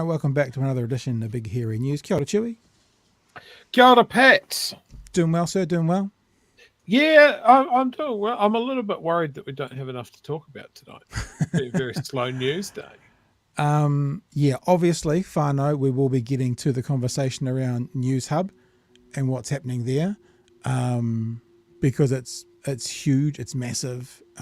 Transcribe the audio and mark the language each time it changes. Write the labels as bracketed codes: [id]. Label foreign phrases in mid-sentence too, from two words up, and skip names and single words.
[en] Welcome back to another edition of Big Hairy News. [mi] Kia ora, Chewy. Kia ora, Pat. [en] Doing well, sir? Doing well? Yeah, I'm doing well. I'm a little bit worried that we don't have enough to talk about tonight. Very, very slow news day. Yeah, obviously, whānau, we will be getting to the conversation around Newshub and what's happening there, because it's huge, it's massive.